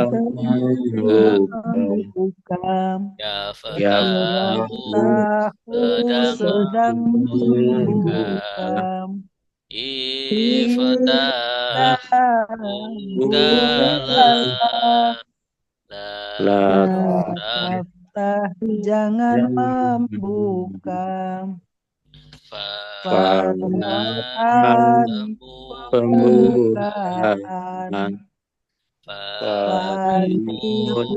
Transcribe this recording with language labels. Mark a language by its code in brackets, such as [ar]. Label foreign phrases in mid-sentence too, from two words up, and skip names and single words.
[id] membuka membuka ya ya [ar] fatahu tahu [id] sedang sedang membuka membuka [ar] iftah bukalah la la taftah [id] Taftah jangan membuka [ar] fatahan Fatahan [id] pembukaan pembukaan [ar] Fatihun